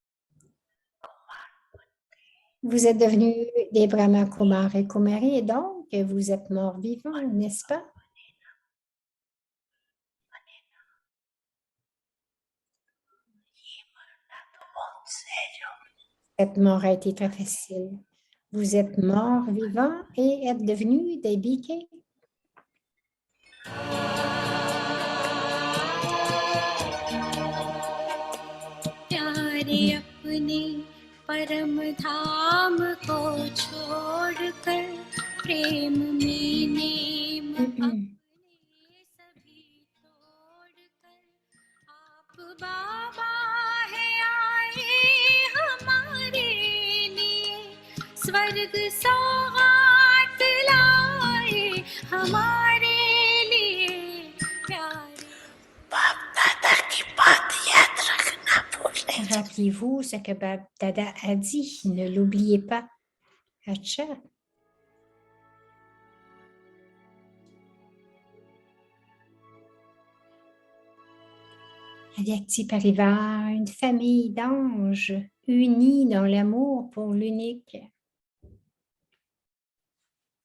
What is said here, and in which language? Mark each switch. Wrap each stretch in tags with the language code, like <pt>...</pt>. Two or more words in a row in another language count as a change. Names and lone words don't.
<fr>Vous êtes devenus des Brahma Kumar et Kumari et donc vous êtes mort vivant, n'est-ce pas? Cette mort a été très facile. Vous êtes mort vivant et êtes devenus des BK.</fr> <hi>परम धाम को छोड़कर प्रेम में नेम अपने सभी तोड़कर आप बाबा है आए हमारे लिए स्वर्ग सौगात लाए हमारे लिए प्यारे बाप दादा की बात याद रखना भूले।</hi> <fr>Rappelez-vous ce que Bab Dada a dit, ne l'oubliez pas. Acha.</fr> <hi>अव्यक्ति परिवार,</hi> <fr>une famille d'anges unis dans l'amour pour l'unique.</fr>